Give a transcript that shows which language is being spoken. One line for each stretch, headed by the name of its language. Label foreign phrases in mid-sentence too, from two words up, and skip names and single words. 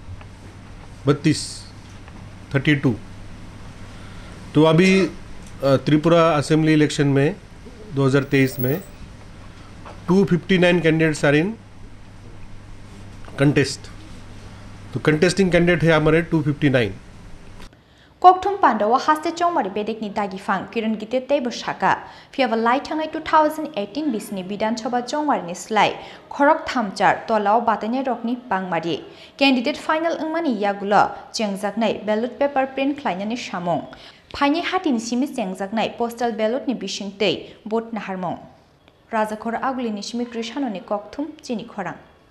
Hindi: 32 तो अभी त्रिपुरा
English: assembly election
Hindi: में 2023 में 259
English: candidates are in contest.
Hindi: तो
English: contesting candidate
Hindi: है हमारे 259।
Kok Borok: Kokthum Pandawa haste chongmari bedekni dagi fang kiron gite tebo shaka fiaba lai thangai 2018 bisni Vidhan Sabha chongmari ni slai khorok thamchar tolao batane rokni pangmari candidate final ngmani yagulo chengjaknai
English: ballot paper print
Kok Borok: khlainani samung phaini hatini simi chengjaknai
English: postal ballot
Kok Borok: ni bisingtei vote naharmong Rajakhor aguli ni simi krishano ni kokthum chini khorang